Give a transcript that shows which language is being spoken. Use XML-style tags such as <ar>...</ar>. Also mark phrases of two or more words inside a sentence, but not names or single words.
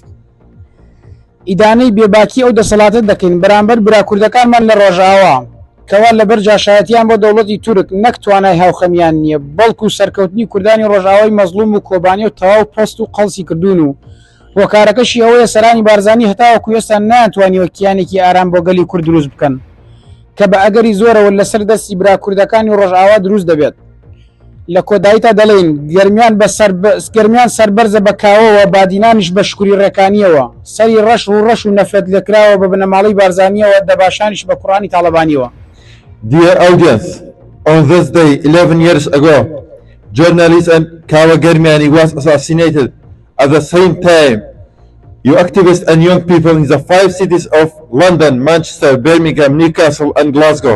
<ckb>ئیدانەی بێباکی ئەو دەسەڵاتە دەکەین بەرامبەر براکوردەکانمان لە ڕۆژاوا کەوا لەبەر جاشایەتیان بۆ دەوڵەتی تورک نەک توانای هاوخەمیان نییە بەڵکو سەرکەوتنی کوردانی ڕۆژاوای مەزلوم و کۆبانی و تەواو پەست و قەڵسی کردوون و هۆکارەکەشی ئەوەیە سەرانی بارزانی هەتاوەکو ئێستا ناتوانیوە کیانێکی ئارام بۆ گەلی کورد دروست بکەن کە بە ئەگەری زۆرەوە لەسەر دەستی براکوردەکانی ڕۆژاوا دروست دەبێت. لە کۆداییتا دەڵێن گەرمیان سەربەرزە بە کاوەوە بادینانیش بە شکوری ڕێکانیەوە سەری ڕەش و ڕەش و نەفرەت لێکراوە بە بنەماڵەی بارزانیەوە دەباشانیش بە کوڕانی تاڵەبانیەوە.</ckb> <en>Dear audience, on this day 11 years ago, journalist and Kawa Germiani was assassinated. At the same time, you activists and young people in the 5 cities of London, Manchester, Birmingham, Newcastle and Glasgow.</en>